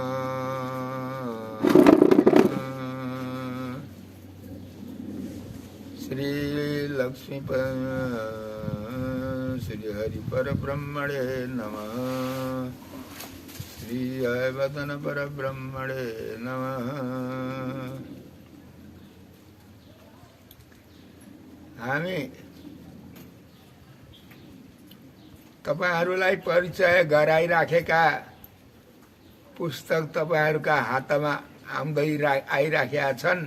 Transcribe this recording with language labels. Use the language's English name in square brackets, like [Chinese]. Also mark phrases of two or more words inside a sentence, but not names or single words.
[Sanskrit] श्री लक्ष्मी श्री हरि परब्रह्मणे नमः। श्री हयवदन परब्रह्मणे नमः। [Nepali] हामी तपाईहरुलाई परिचय गराइराखेका पुस्तक तपाईहरुका हातमा आइराखेका छन्।